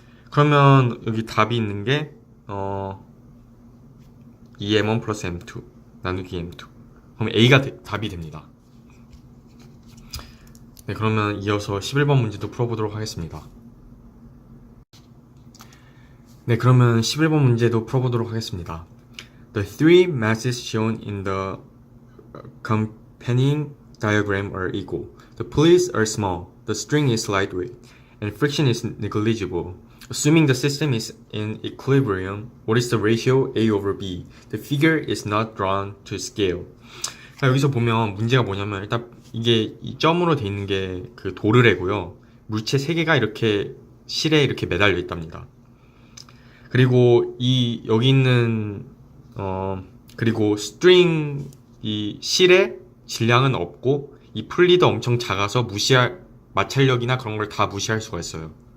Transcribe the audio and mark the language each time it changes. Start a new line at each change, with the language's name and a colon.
Korean: 그러면 여기 답이 있는 게 2M1 플러스 M2 나누기 M2. 그럼 A가 답이 됩니다. 네, 그러면 이어서 11번 문제도 풀어보도록 하겠습니다. 네, 그러면 11번 문제도 풀어보도록 하겠습니다.
English: The three masses shown in the accompanying diagram are equal. The pulleys are small, the string is lightweight, and friction is negligible. Assuming the system is in equilibrium, what is the ratio A over B? The figure is not drawn to scale.
Korean: 자, 여기서 보면 문제가 뭐냐면 일단 이게 이 점으로 돼 있는 게 그 도르래고요. 물체 3개가 이렇게 실에 이렇게 매달려 있답니다. 그리고 이 여기 있는 그리고 스트링 이 실의 질량은 없고 이 풀리도 엄청 작아서 마찰력이나 그런 걸 다 무시할 수가 있어요.